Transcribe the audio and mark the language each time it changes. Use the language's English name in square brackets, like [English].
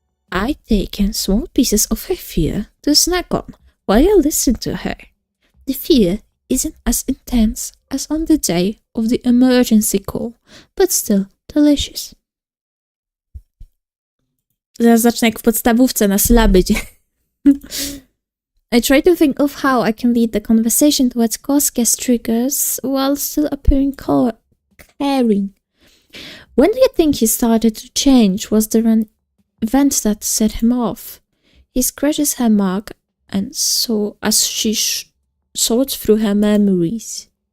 [English] I take in small pieces of her fear to snack on while I listen to her. The fear isn't as intense as on the day of the emergency call, but still delicious. [Polish] Zaraz zacznę jak w podstawówce na sylaby. [English] I try to think of how I can lead the conversation towards Kosuke's triggers while still appearing caring. When do you think he started to change? Was there an event that set him off? He scratches her mug and so as she sorts through her memories.